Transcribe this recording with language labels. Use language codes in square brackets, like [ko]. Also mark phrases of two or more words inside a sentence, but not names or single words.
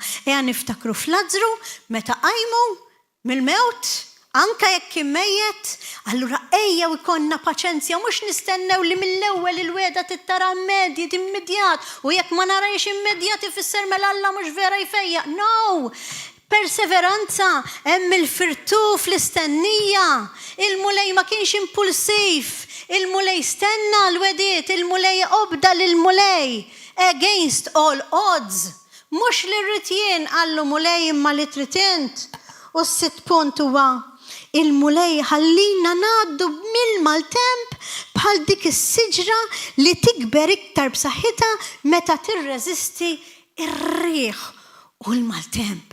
[mt] Ejja niftakru f'Lażru meta qajmu mill-mewt, anke jekk kien mejjed, allura ejjew ikollna paċenzja mhux nistennew li mill-ewwel il-weda tittara immedjat u jekk ma narajx immedjat ifisser mela Alla mhux vera jfejjaq. No! Perseveranza, hemm il-firtu fl-istennija. Il-mulej ma kienx impulsiv, il-mulej stenna l-wediet, il-mulej obda lil-mulej [en] against all odds. [mt] Mhux li rrid jien għallu mulej imma li trid int. U s-sitt punt huwa il-mulej ħallina ngħaddu mill-maltemp bħal dik is-siġra li tikber iktar b'saħħitha meta tirreżisti ir-riħ u l-maltemp.